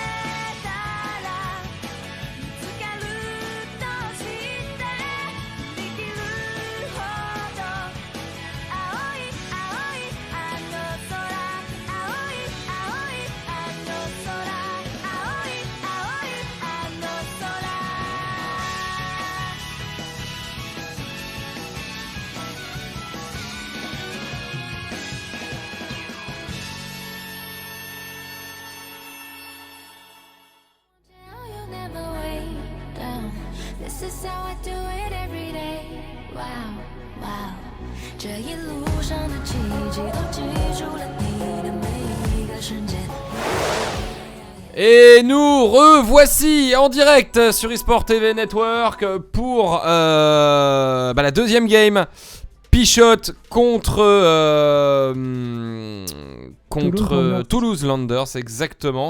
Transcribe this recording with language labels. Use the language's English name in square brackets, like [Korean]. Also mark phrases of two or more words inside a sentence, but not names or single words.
[Japanese] たら見つかると知って振り切るほど青い青いあの空青い青いあの空青い青いあの空 [English] You'll never way down. This is how I do it every day. Wow, wow. 这一路上的奇迹都记住了你的每一个瞬间。 [French] Et nous revoici en direct sur eSport TV Network pour la deuxième game. Pichotte contre Toulouse Landers, exactement.